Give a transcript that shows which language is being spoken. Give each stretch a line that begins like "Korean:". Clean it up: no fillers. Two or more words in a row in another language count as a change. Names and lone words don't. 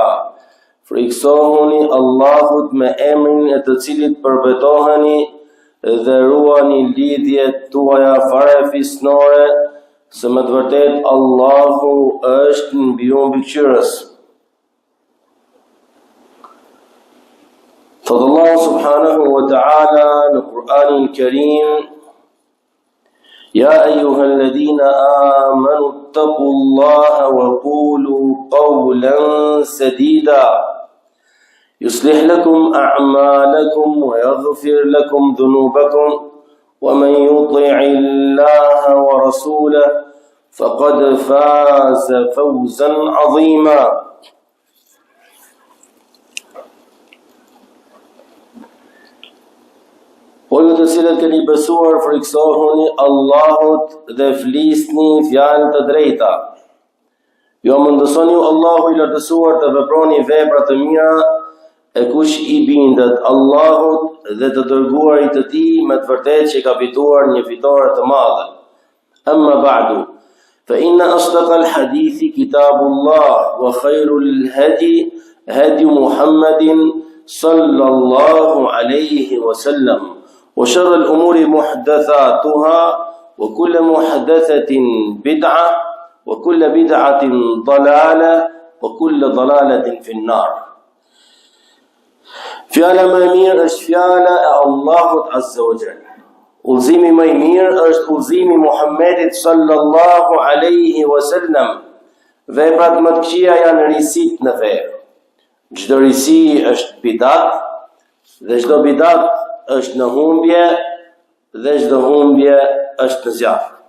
Albanian: Friksohuni Allahut me emrin e të cilit përbetoheni dhe ruani lidhjet tuaja fare fisnore, se me të vërtet Allahu është mbi ju mbikëqyrës. Thot Allahu
Arabic: سبحانه وتعالى
Albanian: në Kur'anin Kerim:
Arabic: يا أيها الذين آمنوا اتقوا الله وقولوا قولا سديدا يصلح لكم أعمالكم ويغفر لكم ذنوبكم ومن يطع الله ورسوله فقد فاز فوزا عظيما.
Albanian: O ju të cilët keni besuar, friksohuni Allahut dhe flisni fjalë të drejta. Jo mundësoni ju Allahu I lartësuar të veproni vepra të mira, e kush I bindet Allahut dhe të dërguarit të Tij me të vërtetë që ka fituar një fitore të madhe.
Arabic: أما بعد فإن أصدق الحديث كتاب الله وخير الهدي هدي محمد صلى الله عليه وسلم. وشر الأمور محدثاتها وكل محدثة بدعة وكل بدعة ضلالة وكل ضلالة في النار.
Albanian: Fjala më e mirë është fjala e Allahut
Arabic: عز وجل.
Albanian: Udhëzimi më I mirë është udhëzimi I Muhammedit
Arabic: صلى الله عليه وسلم.
Albanian: Veprat më të këqija janë risit në fe. Çdo risi është bidat dhe çdo bidat është në humbje dhe çdo humbje është në zjarr.